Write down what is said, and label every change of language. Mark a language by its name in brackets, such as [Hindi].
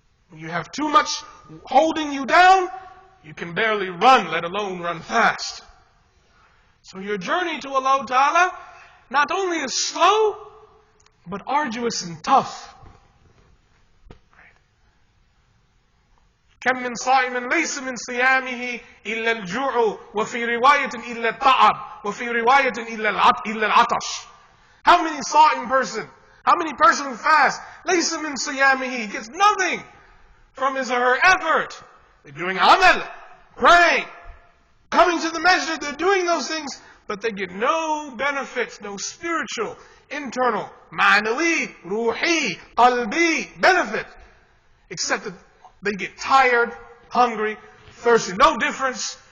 [English] When you have too much holding you down, you can barely run, let alone run fast. So your journey to Allah Ta'ala not only is slow, but arduous and tough. [Arabic] كم من صائم ليس من صيامه إلا الجوع وفي رواية إلا التعب وفي رواية إلا العطش. [English] How many صائم person? How many person who fast? [Arabic] ليس من صيامه. [English] He gets nothing from his or her effort. They're doing amal, praying, coming to the masjid, they're doing those things, but they get no benefits, no spiritual, internal, ma'nawi, ruhi, qalbi benefit, except that they get tired, hungry, thirsty. No difference.